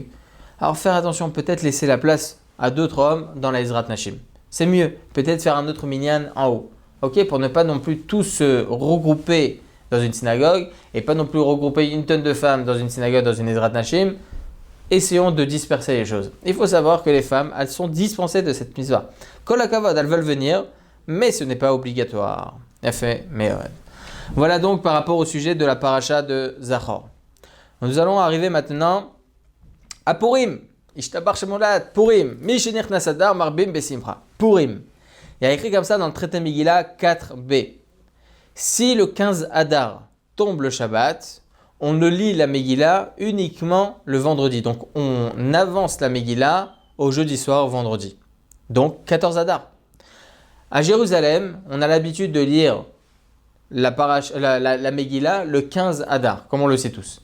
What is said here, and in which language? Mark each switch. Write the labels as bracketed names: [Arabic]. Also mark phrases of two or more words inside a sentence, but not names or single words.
[French] Alors faire attention, peut-être laisser la place à d'autres hommes dans la [Hebrew] עזרת נשים. [French] C'est mieux, peut-être faire un autre minyan en haut. Ok, pour ne pas non plus tous se regrouper dans une synagogue et pas non plus regrouper une tonne de femmes dans une synagogue, dans une [Hebrew] עזרת נשים. [French] Essayons de disperser les choses. Il faut savoir que les femmes, elles sont dispensées de cette mitzvah. [Hebrew] כל הכבוד, [French] elles veulent venir, mais ce n'est pas obligatoire. Voilà donc par rapport au sujet de la paracha de Zachor. Nous allons arriver maintenant à Purim. [Hebrew] ישתבח שמו לעד, פורים. משנכנס אדר מרבים בשמחה. [French] Purim. Il y a écrit comme ça dans le traité Megillah 4b. Si le 15 Adar tombe le Shabbat, on ne lit la Megillah uniquement le vendredi. Donc on avance la Megillah au jeudi soir, au vendredi. Donc 14 Adar. À Jérusalem, on a l'habitude de lire la Megillah le 15 Adar, comme on le sait tous.